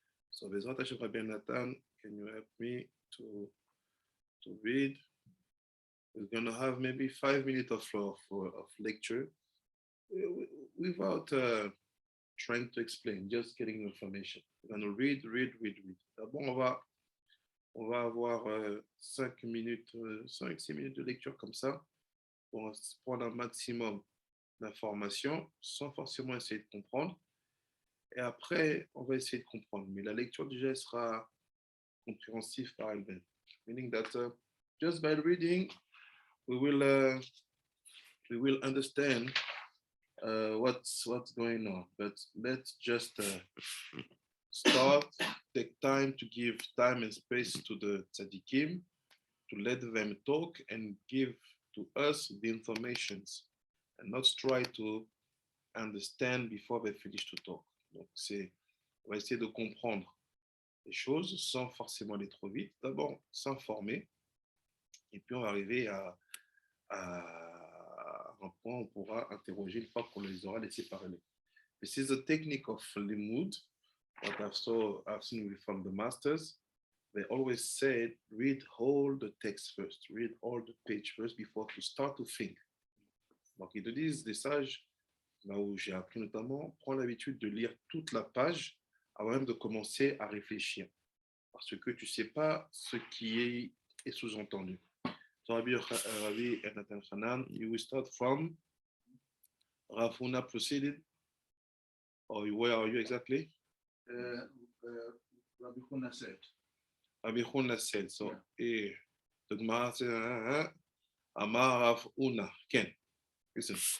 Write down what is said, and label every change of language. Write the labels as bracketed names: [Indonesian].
[English] So, Bezrat Hashem, Rabbi Nathan, can you help me to read? We're going to have maybe 5 minutes of lecture without trying to explain, just getting information. We're going to read. [French] D'abord, on va avoir 5-6 minutes de lecture comme ça pour prendre un maximum d'informations sans forcément essayer de comprendre. Et après, on va essayer de comprendre. Mais la lecture déjà sera compréhensive par elle-même. [English] Meaning that just by reading, we will understand what's going on. But let's just start, take time to give time and space to the tzaddikim, to let them talk and give to us the informations and not try to understand before they finish to talk. [French] Donc, on va essayer de comprendre les choses sans forcément aller trop vite. D'abord, s'informer. Et puis, on va arriver à un point où on pourra interroger une fois qu'on les aura laissés parler. [English] This is a technique of limud, what I've seen from the masters. They always said, read all the text first, read all the page first before to start to think. [French] Donc, ils te disent, des sages, là où j'ai appris notamment, prends l'habitude de lire toute la page avant même de commencer à réfléchir. Parce que tu ne sais pas ce qui est sous-entendu. [English] So, Rabbi and Nathan Hanan, you will start from Rav Huna proceeded, or where are you exactly? Rabbi Huna said. Rabbi Huna said, so, Yeah. The Gemara says, Amar Rav Huna, Ken, listen.